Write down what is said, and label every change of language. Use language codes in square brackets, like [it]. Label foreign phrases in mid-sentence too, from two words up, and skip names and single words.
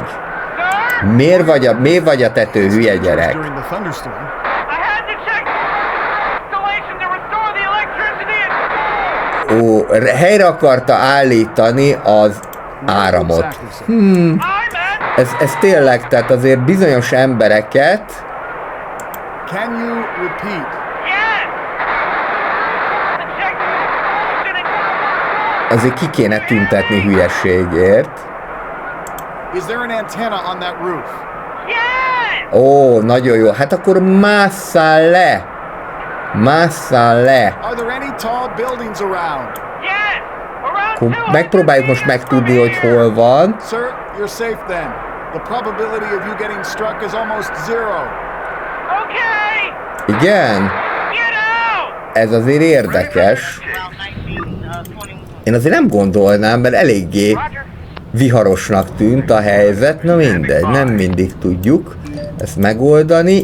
[hu] Miért vagy a tető, hülye gyerek? Ó, helyre akarta állítani az áramot. Ez tényleg, tehát azért bizonyos embereket... [en] Can you repeat? [hu] Azért ki kéne tüntetni hülyeségért. [en] Is there an antenna on that roof? [hu] Ó, nagyon jó. Hát akkor másszál le. Másszál le. [en] Are there any tall buildings around? [hu] Akkor megpróbáljuk most megtudni, hogy hol van. [en] Sir, you're safe then. The probability of you getting struck is almost 0. [hu] Igen? Ez azért érdekes. Én azért nem gondolnám, mert eléggé viharosnak tűnt a helyzet. Na mindegy, nem mindig tudjuk ezt megoldani.